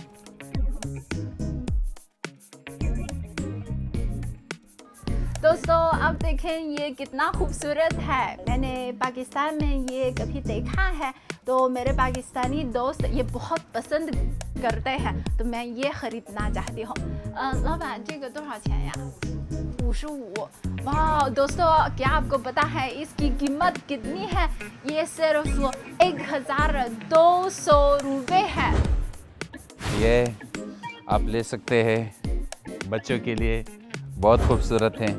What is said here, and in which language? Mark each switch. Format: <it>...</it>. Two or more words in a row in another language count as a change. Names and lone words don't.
<ur>دوستوں اب دیکھیں یہ کتنا خوبصورت ہے. میں نے پاکستان میں یہ کبھی دیکھا ہے، تو میرے پاکستانی دوست یہ بہت پسند کرتے ہیں، تو میں یہ خریدنا چاہتی ہوں.</ur> <zh>老板这个多少钱呀？55।</zh> <ur>واہ دوستوں، کیا آپ کو پتا ہے اس کی قیمت کتنی ہے? یہ صرف 1200 روپے ہے. یہ آپ لے سکتے ہیں، بچوں کے لیے بہت خوبصورت ہے.</ur>